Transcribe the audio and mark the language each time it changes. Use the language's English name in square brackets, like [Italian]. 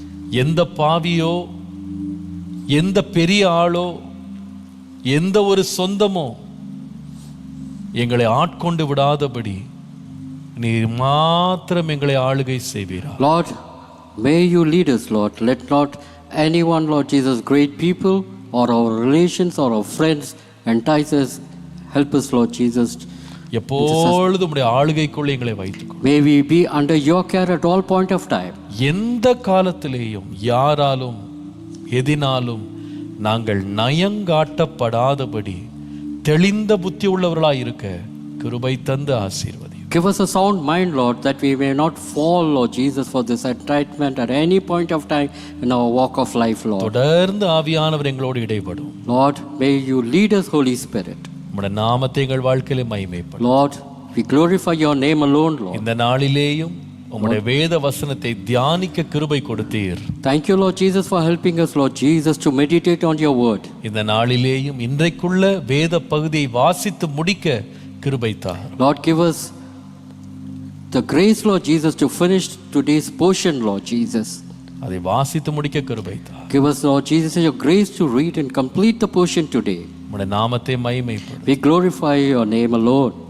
[Tamil] எந்த பாவியோ, எந்த பெரிய ஆளோ, எந்த ஒரு சொந்தமோ எங்களை ஆட்கொண்டு விடாதபடி நீர் மாத்திரம் எங்களை ஆளுகை செய்வீரா. [English] Lord, may you lead us, Lord. Let not anyone, Lord Jesus, great people, or our relations or our friends entice us, help us, Lord Jesus. [Tamil] எப்பொழுதும் உம்முடைய ஆளுகைக்குள்ளே எங்களை வைத்துக்கொள். [English] May we be under your care at all point of time. [Tamil] எந்த காலத்திலேயும் யாராலும் எதினாலும் நாங்கள் நயங்காட்டப்படாதபடி தெளிந்த புத்தி உள்ளவர்களாய் இருக்க கிருபை தந்து ஆசீர்வதி. [English] Give us a sound mind, Lord, that we may not fall, Lord Jesus, for this enticement at any point of time in our walk of life, Lord. [Tamil] தொடர்ந்து ஆவியானவர் எங்களோடு இடைப்படும். [English] Lord, may you lead us, Holy Spirit. [Tamil] உம்முடைய நாமத்தை எங்கள் வாழ்க்கையிலே மகிமைப்படும். [English] Lord, we glorify your name alone, Lord. [Tamil] இந்த நாளிலேயும் உம்முடைய வேத வசனத்தை தியானிக்க கிருபை கொடுத்தீர். [English] Thank you, Lord Jesus, for helping us, Lord Jesus, to meditate on your word. [Tamil] இந்த நாளிலேயும் இன்றைக்குள்ள வேத பகுதியை வாசித்து முடிக்க கிருபை தார். [English] Lord, give us the grace, Lord Jesus, to finish today's portion, Lord Jesus. [Tamil] அதை வாசித்து முடிக்க கிருபை தார். [English] Give us, Lord Jesus, your grace to read and complete the portion today. [Tamil] உம்முடைய நாமத்தை மகிமைப்படும். [English] We glorify your name alone.